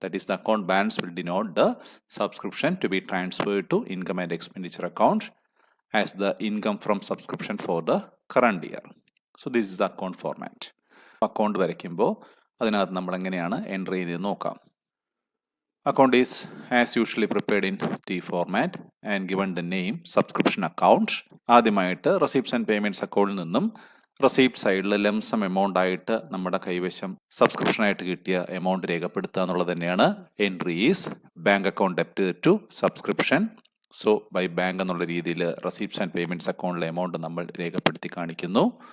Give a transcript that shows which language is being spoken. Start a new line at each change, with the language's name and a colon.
English: That is the account balance will denote the subscription to be transferred to income and expenditure account as the income from subscription for the current year. So this is the account format.
Malayalam: Account വരയ്ക്കുമ്പോൾ അതിനകത്ത് നമ്മൾ എങ്ങനെയാണ് entry ചെയ്ത് നോക്കാം.
English: Account is as usually prepared in T format and given the name subscription account.
Malayalam: ആദ്യമായിട്ട് receipts and payments അക്കൗണ്ടിൽ നിന്നും receipt സൈഡിൽ ലംസം എമൗണ്ട് ആയിട്ട് നമ്മുടെ കൈവശം സബ്സ്ക്രിപ്ഷൻ ആയിട്ട് കിട്ടിയ എമൗണ്ട് രേഖപ്പെടുത്തുക എന്നുള്ളത് തന്നെയാണ്.
English: Entry is bank account debit to subscription.
Malayalam: So by bank എന്നുള്ള രീതിയിൽ റെസിപ്റ്റ്സ് ആൻഡ് പേയ്മെന്റ്സ് അക്കൗണ്ടിലെ എമൗണ്ട് നമ്മൾ രേഖപ്പെടുത്തി കാണിക്കുന്നു.